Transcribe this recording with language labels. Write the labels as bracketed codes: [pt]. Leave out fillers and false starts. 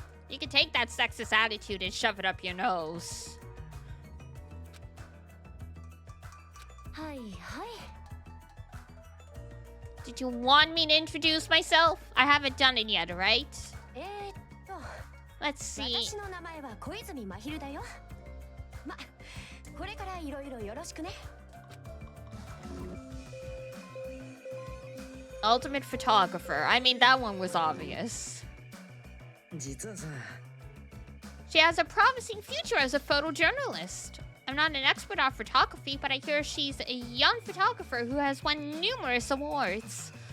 [en] You can take that sexist attitude and shove it up your nose. [ja] はいはい [en] Did you want me to introduce myself? I haven't done it yet, right? [ja] と [en] Let's see. [ja] 私の名前は小泉真昼だよまこれからいろいろよろしくね [en] Ultimate photographer. I mean, that one was obvious. [ja] 実はさ、 [en] She has a promising future as a photojournalist. I'm not an expert on photography, but I hear she's a young photographer who has won numerous awards.